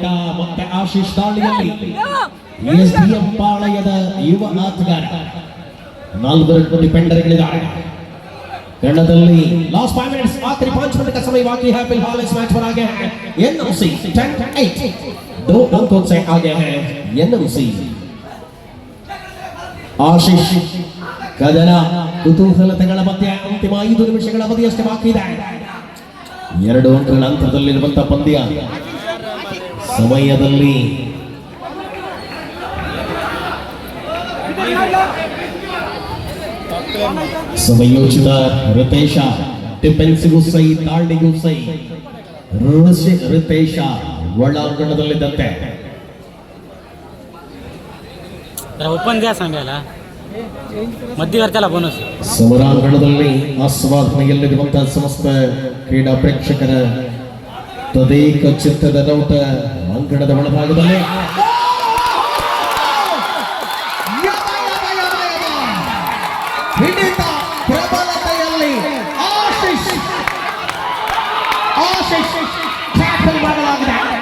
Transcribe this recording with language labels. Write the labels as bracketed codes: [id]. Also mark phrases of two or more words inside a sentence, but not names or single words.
[kn] ಮತ್ತೆ ಆಶೀಶ್ ದಾಳಿಯಲ್ಲಿ ಎಸ್ಡಿಎಂ ಪಾಳಯದ ಯುವ ಆಟಗಾರ 4 ಡಿಫೆಂಡರ್ಗಳಿದ್ದಾರೆ ತಂಡದಲ್ಲಿ. [en] last 5 minutes [hi] आखिरी 5 मिनट का समय बाकी है. फिलहाल इस मैच पर आगे है एनएमसी 10-8 2 अंकों से आगे है एनएमसी. [kn] ಆಶೀಶ್ ಕದನ ಕುತೂಹಲತೆಗಳ ಮಧ್ಯೆ ಅಂತಿಮ 5 ನಿಮಿಷಗಳ ಅವಧಿಯಷ್ಟೇ ಬಾಕಿ ಇದೆ. 2 ಅಂಕಗಳ ಅಂತರದಲ್ಲಿರುವಂತಹ ಪಂದ್ಯ. ಸಮಯದಲ್ಲಿ ಸಮಯೋಚಿತ ರಿತೇಶ ಡಿಫೆನ್ಸಿಗೂ ಸೈ ದಾಳಿಗೂ ಸೈ. ರಿತೇಶ ಒಳಾಂಗಣದಲ್ಲಿದ್ದಂತೆ [mr] ओपन द्या सांगायला मध्यवर्त्याला बोनस. [kn] ಸಮರಾಂಗಣದಲ್ಲಿ ಆಸ್ವಾದನೆಯಲ್ಲಿರುವಂತಹ ಸಮಸ್ತ ಕ್ರೀಡಾ ಪ್ರೇಕ್ಷಕರ ತದೇಕ ಚಿತ್ತದ ನೋಟ ಅಂಕಣದ ಒಳಭಾಗದಲ್ಲಿ. ಹಿಡಿತ ಪ್ರಬಲತೆಯಲ್ಲಿ ಆಶೀಶ್ ಟ್ಯಾಕಲ್ ಮಾಡಲಾಗಿದೆ.